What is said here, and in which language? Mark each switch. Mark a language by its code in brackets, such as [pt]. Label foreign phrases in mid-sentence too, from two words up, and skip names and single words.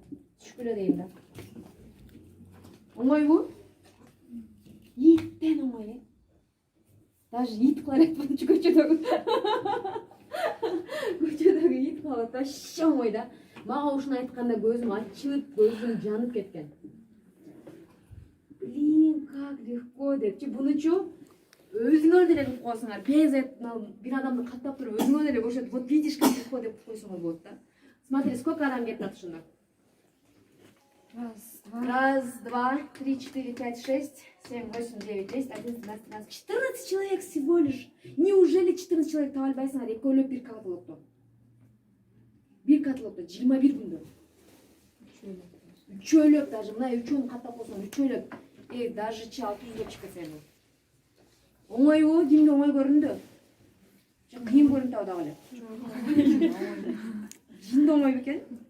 [ky] Түшкүлө дейм да. Оңойбу? Иттен оңой. Даже ит кылар айтпадымчы көчөдөгү. Көчөдөгү ит кылат, вообще оңой да. Мага ушуну айтканда көзүм ачылып, көзүм жанып кеткен. [ru] Блин, как легко депчи. [ky] Бунучу өзүңөр деле кылып коесуңар. Бир адамды каттап туруп өзүңөр деле көрсөтүп, [ru] вот видишь, как легко [ky] деп койсоңор болот да. [ru] Смотри, сколько [ky] адам кетет ушунда? [ru] Раз, два, три, 4, 5, 6, 7, 8, 9, 10, 11, 12, 13, 14 человек всего лишь. Неужели 14 человек [ky] таба албайсыңар экөөлөп бир каталогдо? Бир каталогдо 21 күндө. Үчөөлөп даже, мына үчөөнү каттап койсоң, үчөөлөп. Даже 600 чыгып кетсе. Оңойбу, кимге оңой көрүндү? Кыйын көрүнүп дагы эле. Жинде оңой бекен?